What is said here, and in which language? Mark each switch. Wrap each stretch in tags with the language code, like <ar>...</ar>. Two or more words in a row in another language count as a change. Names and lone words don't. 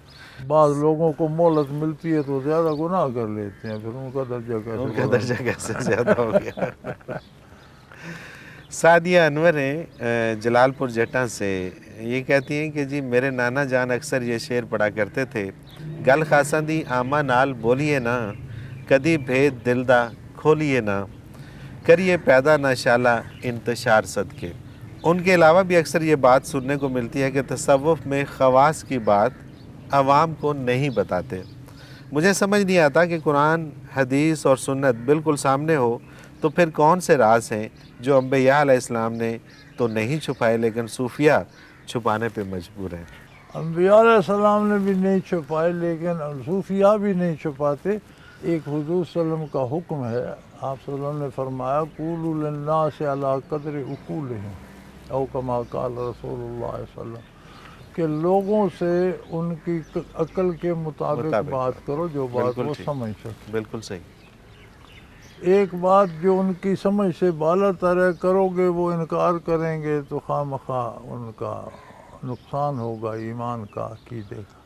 <ur>بعض لوگوں کو مہلت ملتی ہے تو زیادہ گناہ کر لیتے ہیں، پھر ان کا درجہ ان کیسے کا بڑھا؟ درجہ کیسے زیادہ ہو گیا. سعدیہ انور ہیں جلال پور جٹا سے. یہ کہتی ہیں کہ جی میرے نانا جان اکثر یہ شعر پڑھا کرتے تھے،</ur> <pa>گل خاصاں دی آما نال بولیے نا، کدی بھید دل دا کھولیے نا، کریے پیدا نہ شالہ انتشار صدقے.</pa> <ur>ان کے علاوہ بھی اکثر یہ بات سننے کو ملتی ہے کہ تصوف میں خواص کی بات عوام کو نہیں بتاتے. مجھے سمجھ نہیں آتا کہ قرآن، حدیث اور سنت بالکل سامنے ہو تو پھر کون سے راز ہیں جو انبیاء</ur> <ar>علیہ السلام</ar> <ur>نے تو نہیں چھپائے لیکن صوفیہ چھپانے پہ مجبور ہیں. انبیاء</ur> <ar>علیہ السلام</ar> <ur>نے بھی نہیں چھپائے لیکن صوفیاء بھی نہیں چھپاتے. ایک حضور</ur> <ar>صلی اللہ علیہ وسلم</ar> <ur>کا حکم ہے، آپ</ur> <ar>صلی اللہ علیہ وسلم</ar> <ur>نے فرمایا</ur> <ar>قولوا للناس علی قدر عقولہم او کما قال رسول اللہ صلی اللہ علیہ وسلم،</ar> <ur>کہ لوگوں سے ان کی عقل کے مطابق بات کرو جو بات وہ سمجھ سکے. بالکل صحیح. ایک بات جو ان کی سمجھ سے بالا تر ہے کرو گے وہ انکار کریں گے تو خواہ مخواہ ان کا نقصان ہوگا ایمان کا، عقیدے کا.</ur>